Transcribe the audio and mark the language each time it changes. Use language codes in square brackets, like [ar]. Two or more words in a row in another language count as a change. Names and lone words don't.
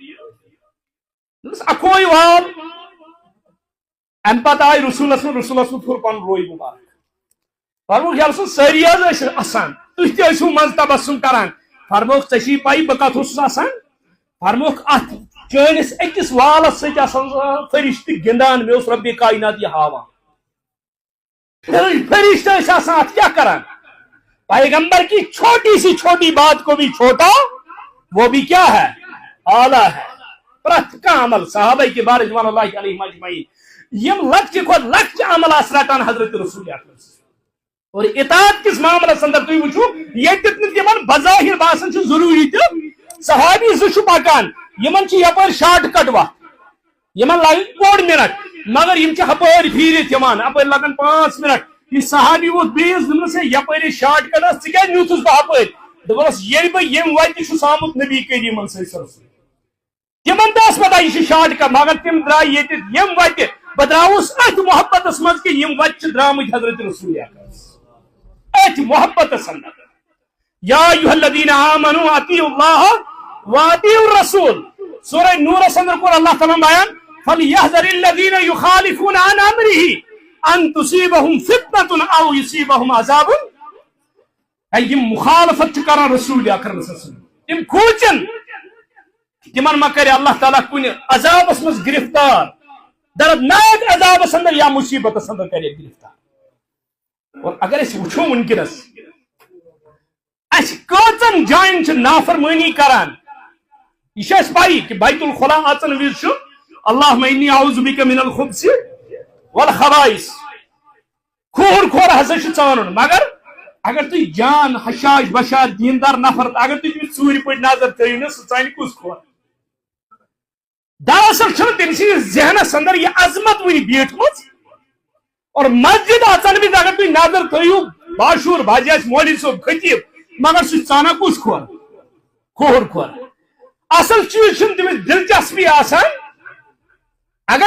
[ks] اکوے وال امہِ پتہٕ آیہِ رسول اللہ پھُر پنُن روے مُبارک فرموکھ یا رسول سٲری حظ ٲسۍ اسان تُہۍ تہِ ٲسِو منٛزٕ تبسم کران فرموکھ ژےٚ چھے پاے بہٕ کتھ اوسُس آسان فرموکھ اتھ چٲنِس أکِس والس سۭتۍ آسان فرشتہٕ گِنٛدان مےٚ اوس رۄبِ کائنات یہِ ہاوان فرشتہ ٲسۍ آسان اتھ کیٛاہ کران [ur] پیغمبر کی چھوٹی سی چھوٹی بات کو بھی چھوٹا وہ بھی کیا ہے اعلیٰ ہے [ks] پرٛٮ۪تھ کانٛہہ عمل صحابہ کبار رضوان اللہ علیہم اجمعین یم لکچہِ کھۄتہٕ لکچہِ عمل آسہٕ رٹان حضرت رسول اکرم اور اطاعت کس معاملس اندر تُہۍ وٕچھِو ییٚتہِ نہٕ تِمن بظاہر باسان چھُ ضروٗری تہِ صحابی زٕ چھُ پکان یمن چھِ یپٲرۍ شارٹ کٹ وتھ یمن لگہِ 1 منٹ مگر یم چھِ ہپٲرۍ پھیٖرِتھ یِوان اپٲرۍ لگان 5 منٹ یہ صحابی ووت بیٚیِس دوٚپنس ہے یپٲرۍ شارٹ کٹس ژٕ کیٛازِ نیوٗتھُس بہٕ ہپٲرۍ دوٚپنس ییٚلہِ بہٕ ییٚمہِ وتہِ چھُس آمُت نبی کریٖمن سۭتۍ تمن تہِ ٲس پتہ یہِ چھُ شارٹ کٹ مگر تِم درٛاے ییٚتہِ ییٚمہِ وتہِ بہٕ درٛاوُس أتھۍ محبتس منٛز کہِ یِم وتہِ چھِ درٛامٕتۍ حضرت رسول أتھۍ محبتس اندر [ar] یا ایُہا الذین آمنوا اطیعوا اللہ واطیعوا الرسول [ks] سورہ نورس اندر کوٚر اللہ تعالیٰ بیان فلیحذر [ar] الذین یخالفون عن امرہ ان تصیبہم فتنة او یصیبہم عذاب [ks] یم مخالفت چھِ کران رسول اکرم [ar] صلی اللہ علیہ وسلم [ks] تم کھوٗژن تمن ما کرِ اللہ تعالیٰ کُنہِ عذابس منٛز گرفتار دردناک عذابس اندر یا مصیبتس اندر کرِ گرفتار اور اگر أسۍ وٕچھو وٕنکیٚنس اَسہِ کۭژن جاین چھِ نافرمٲنی کران یہ چھِ اَسہِ پایی کہ بیت الخلا اژن وِزِ چھُ [ar] اللہُمَ اِنِّی اعوذ بِکَ مِنَ الخُبثِ والخبائث [ks] کھوٗر کھور ہسا چھُ ژانُن مگر اگر تُہۍ جان حشاش بشاش دیندار نفر اگر تُہۍ تٔمِس ژوٗرِ پٲٹھۍ نظر ترٲیِو نہ سُہ ژانہِ کُس کھور دراصل چھُنہٕ تٔمۍ سٕنٛدِس ذہنس اندر یہِ عظمت وٕنہِ بیٖٹھمٕژ اور مسجد اژن وِزِ اگر تُہۍ نظر ترٲیِو باشوٗر بھاجی آسہِ مولوی صٲب خطیٖب مگر سُہ چھُ ژانان کُس کھور کھوٗر کھور اصل چیٖز چھُنہٕ تٔمِس دلچسپی آسان اگر